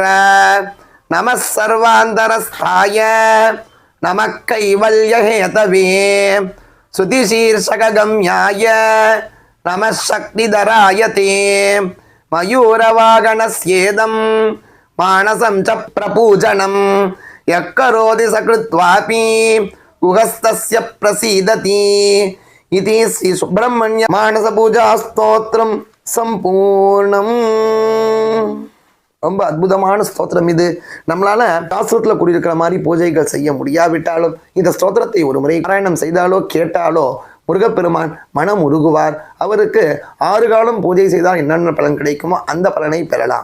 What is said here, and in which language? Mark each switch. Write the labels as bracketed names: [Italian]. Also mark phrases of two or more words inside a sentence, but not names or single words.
[Sanskrit] नमः सर्वान्तरस्थाय नमः कैवल्यहेतवे श्रुतिशीर्षकगम्याय नमः शक्तिधराय ते मयूरवागणस्येदं मानसं च प्रपूजनं यः करोति सकृत्वापि गुहस्तस्य प्रसीदति इति श्री सुब्रह्मण्य मानस पूजा स्तोत्रम சம்பூர்ணம். [Tamil] ரொம்ப அற்புதமான ஸ்தோத்திரம் இது. நம்மளால சாஸ்திரத்துல கூடியிருக்கிற மாதிரி பூஜைகள் செய்ய முடியாவிட்டாலும் இந்த ஸ்தோத்திரத்தை ஒரு முறை பாராயணம் செய்தாலோ கேட்டாலோ முருகப்பெருமான் மனம் உருகுவார். அவருக்கு 6 காலம் பூஜை செய்தால் என்னென்ன பலன் கிடைக்குமோ அந்த பலனை பெறலாம்.